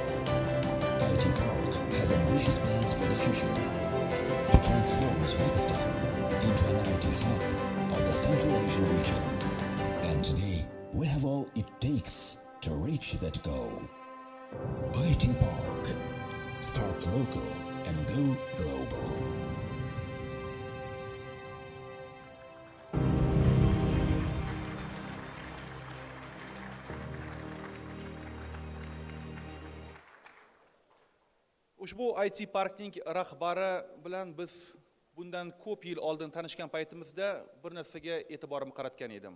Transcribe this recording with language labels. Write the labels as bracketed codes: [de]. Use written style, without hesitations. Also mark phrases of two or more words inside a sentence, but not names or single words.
[en] IT Park has ambitious plans for the future to transform Uzbekistan into an IT hub of the Central Asian region. And today, we have all it takes to reach that goal. IT Park. Start local and go global. [uz] Ushbu IT Parkning rahbari bilan biz bundan ko'p yil oldin tanishgan paytimizda bir narsaga e'tiborimni qaratgan edim.